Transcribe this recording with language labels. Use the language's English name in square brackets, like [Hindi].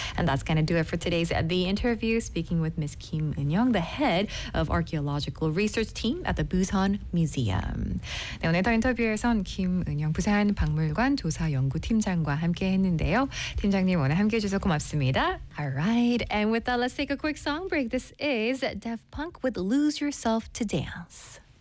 [English] And that's going to do it for today's The Interview, speaking with Ms. Kim Eun-young, the head of archaeological research team at the Busan Museum. [Korean] 네, 오늘 더 인터뷰에선 김 은영 부산 박물관 조사 연구팀장과 함께했는데요. 팀장님 오늘 함께해 주셔서 고맙습니다. [English] All right, and with that, let's take a quick song break. This is Daft Punk with Lose Yourself to Dance.